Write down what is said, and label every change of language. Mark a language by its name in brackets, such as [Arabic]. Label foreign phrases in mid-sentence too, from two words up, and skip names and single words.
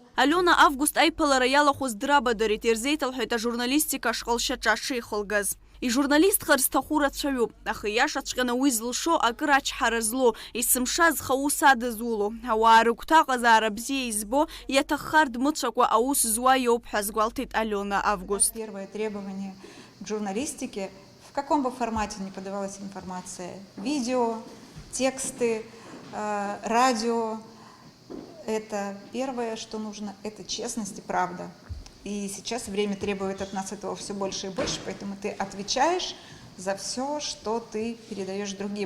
[Abkhazian] Алиона Август аиԥылара иалахәыз драбадырит, ирзеиҭалҳәеит ажурналистика ашҟалшьаҿа шихылгаз. Ижурналистха рзҭаху рацәаҩуп, аха иашаҵәҟьаны уи зылшо акыр ачҳара злоу, есымша зха ус адызуло, ауаа рыгәҭа аҟазаара бзиа избо, иаҭаххар дмыцәакәа аус зуа иоуп ҳәа азгәалҭеит Алиона Август. [Russian] Первое требование к журналистике, в каком бы формате ни подавалась информация, видео, тексты, радио. Это первое, что нужно, это честность и правда. И сейчас время требует от нас этого все больше и больше, поэтому ты отвечаешь за все, что ты передаешь другим.